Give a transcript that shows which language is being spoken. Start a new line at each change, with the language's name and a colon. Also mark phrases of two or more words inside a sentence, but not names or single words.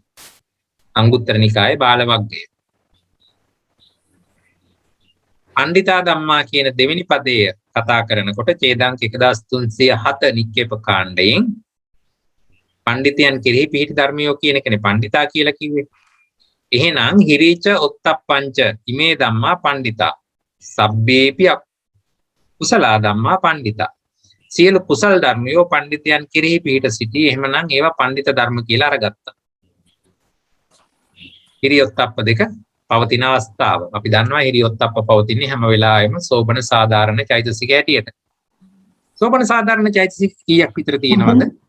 Sinhala: අංගුත්තර නිකායේ බාල වග්ගය.
Pali: පණ්ඩිතා ධම්මා
Sinhala: කියන දෙවෙනි පදය කතා කරනකොට ඡේදාංක 1307 නික්කේප කාණ්ඩයෙන් පණ්ඩිතයන් කෙරෙහි පිහිටි ධර්මියෝ කියන එකනේ පණ්ඩිතා කියලා කිව්වේ.
Pali: එහෙනම් හිරීච ඔත්තප්පංච ඉමේ ධම්මා පණ්ඩිතා සබ්බේපි කුසලා ධම්මා පණ්ඩිතා.
Sinhala: සියලු කුසල් ධර්මියෝ පණ්ඩිතයන් කෙරෙහි පිහිට සිටී. එහෙමනම් ඒවා පණ්ඩිත ධර්ම කියලා අරගත්තා. හිරියොත්ප්ප දෙක පවතින අවස්ථාව. අපි දන්නවා හිරියොත්ප්ප පවතින්නේ හැම වෙලාවෙම සෝබන සාධාරණ චෛතසික හැටියට. සෝබන සාධාරණ චෛතසික කීයක් විතර තියෙනවද?